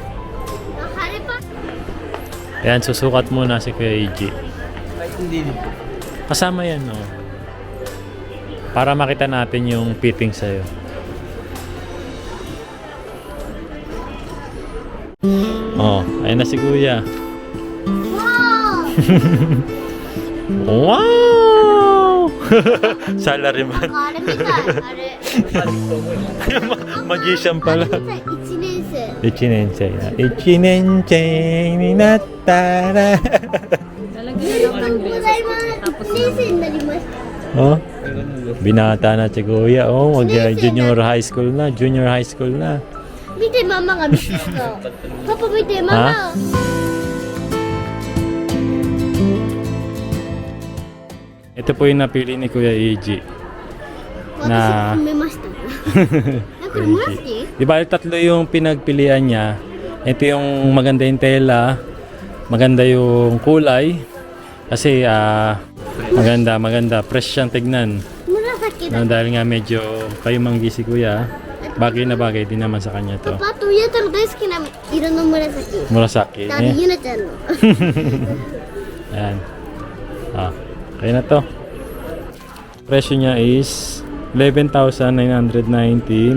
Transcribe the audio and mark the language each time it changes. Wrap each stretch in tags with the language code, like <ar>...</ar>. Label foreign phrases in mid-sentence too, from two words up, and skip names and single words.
<tl>Ayan, susukat muna si Kuya EG. Hindi. Kasama yan oh. Para makita natin yung fitting sa'yo. Oh, ayun na si Kuya. Wow! Wow! Salaryman.</tl> <ja>あれみたい、あれ。</ja> <tl>Magician pala.</tl> <ja>あれみたい、1年生。 1年生な。1年生になったら。おめでとうございます。1年生になりました。</ja> <tl>Oh, binata na si Kuya. Oh, mag-</tl> <en>junior high school</en> <tl>na.</tl> <en>Junior high school</en> <tl>na.</tl> <ja>見て、ママが見てるの。パパ見て、ママ。</ja> <tl>Ito po yung napili ni Kuya Eiji.</tl> <ja>私な決めました。これもらっていい？</ja> <tl>Di ba tatlo yung pinagpilian niya? Ito yung maganda yung tela, maganda yung kulay, kasi maganda, fresh siyang tignan.</tl> <ja>紫だ。</ja> <tl>Dahil nga medyo kayo manggi si Kuya, bagay na bagay din naman sa kanya to.</tl> <ja>パパとゆうたの大好きな色の紫。 Murasaki. あれ、ゆなちゃんの。</ja> <tl>Ayan. Kaya na to. Presyo niya is 11,990.</tl>